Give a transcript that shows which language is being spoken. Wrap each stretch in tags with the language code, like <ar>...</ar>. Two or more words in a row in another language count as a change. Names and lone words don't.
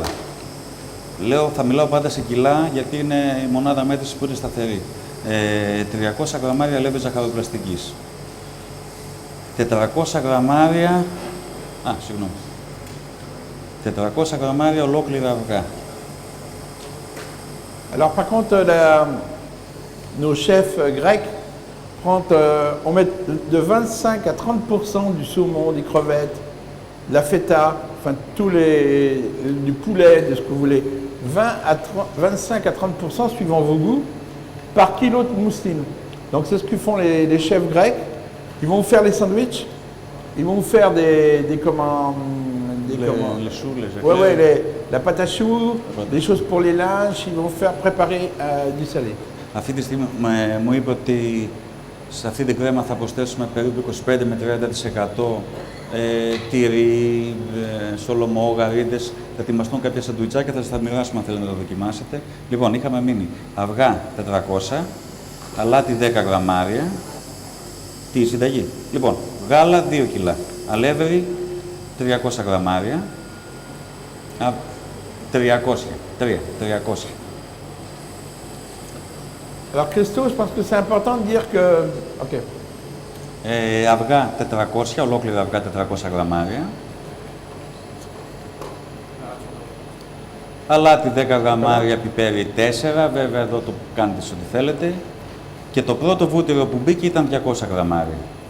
<el>Λέω, θα μιλάω πάντα σε κιλά γιατί είναι η μονάδα μέτρησης που είναι σταθερή. 300 γραμμάρια λέβη ζαχαροπλαστικής. 400 γραμμάρια... 400 γραμμάρια ολόκληρα αυγά.</el> <fr>Alors par contre, nos chefs grecs, on met de 25 à 30% du saumon, des crevettes, de la feta, enfin du poulet, de ce que vous voulez. 25 à 30% suivant vos goûts, par kilo de mousseline. Donc c'est ce que font les chefs grecs. Ils vont vous faire les sandwichs, ils vont vous faire des Les choux, les la pâte à choux, des choses pour les lunchs, ils vont faire préparer du salé.</fr> <el>Αυτή τη στιγμή μου είπε ότι σε αυτή την κρέμα θα προσθέσουμε περίπου 25 με 30% τυρί, σολομό, γαρίδες. Θα ετοιμαστούν κάποια σαντουιτσάκια, θα σας τα μοιράσουμε αν θέλετε να το δοκιμάσετε. Λοιπόν, είχαμε μείνει αυγά 400, αλάτι 10 γραμμάρια, τη συνταγή. Λοιπόν, γάλα 2 κιλά, αλεύρι 300 γραμμάρια, 300.</el> <fr>Alors Christo, je pense que c'est important de dire que... Okay.</fr> <el>Αυγά 400, ολόκληρα αυγά 400 γραμμάρια. Αλάτι 10 γραμμάρια, πιπέρι 4, βέβαια εδώ το κάνετε ό,τι θέλετε. Και το πρώτο βούτυρο που μπήκε ήταν 200 γραμμάρια.</el>